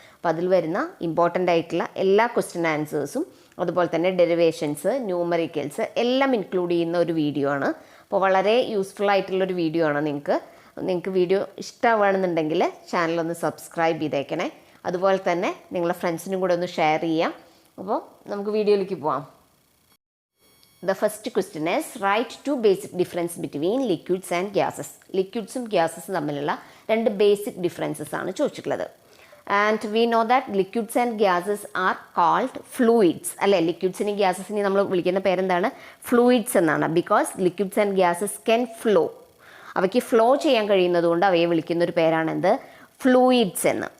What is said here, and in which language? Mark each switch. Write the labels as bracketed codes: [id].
[ml] അപ്പോൾ അതിൽ വരുന്ന ഇമ്പോർട്ടൻ്റ് ആയിട്ടുള്ള എല്ലാ ക്വസ്റ്റ്യൻ ആൻസേഴ്സും അതുപോലെ തന്നെ ഡെറിവേഷൻസ്, ന്യൂമറിക്കൽസ് എല്ലാം ഇൻക്ലൂഡ് ചെയ്യുന്ന ഒരു വീഡിയോ ആണ്. അപ്പോൾ വളരെ യൂസ്ഫുൾ ആയിട്ടുള്ളൊരു വീഡിയോ ആണ്. നിങ്ങൾക്ക് വീഡിയോ ഇഷ്ടമാണെന്നുണ്ടെങ്കിൽ ചാനലൊന്ന് സബ്സ്ക്രൈബ് ചെയ്തേക്കണേ. അതുപോലെ തന്നെ നിങ്ങളുടെ ഫ്രണ്ട്സിനും കൂടെ ഒന്ന് ഷെയർ ചെയ്യാം. അപ്പോൾ നമുക്ക് വീഡിയോയിലേക്ക് പോവാം. [en] The first question is write two basic difference between liquids and gases. [ml] ലിക്വിഡ്സും ഗ്യാസസും തമ്മിലുള്ള രണ്ട് ബേസിക് ഡിഫറൻസസ് ആണ് ചോദിച്ചിട്ടുള്ളത്. [en] and we know that liquids and gases are called fluids [ml] അല്ലേ. ലിക്വിഡ്സിനെയും ഗ്യാസസിനെയും നമ്മൾ വിളിക്കുന്ന പേരെന്താണ്? ഫ്ലൂയിഡ്സ് എന്നാണ്. [en] Because liquids and gases can flow. [ml] അവയ്ക്ക് ഫ്ലോ ചെയ്യാൻ കഴിയുന്നതുകൊണ്ട് അവയെ വിളിക്കുന്ന ഒരു പേരാണെന്ത്? ഫ്ലൂയിഡ്സ് എന്ന്.